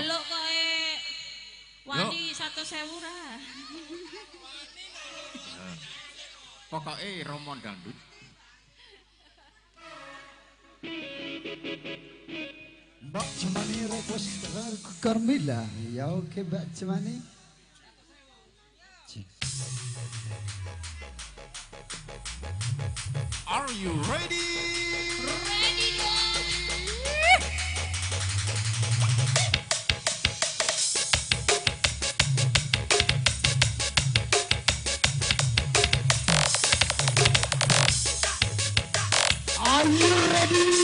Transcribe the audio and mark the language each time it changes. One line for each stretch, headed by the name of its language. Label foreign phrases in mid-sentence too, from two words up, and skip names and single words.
Javanese: Lah njaluk kok Wani 100.000 ra.
Indonesian: Pokoknya Romo Dangdut. Mbak Cemani request Carmila. Ya oke Mbak Cemani.
English: Are you ready?
Indonesian: Ready dong.
English: Are you ready?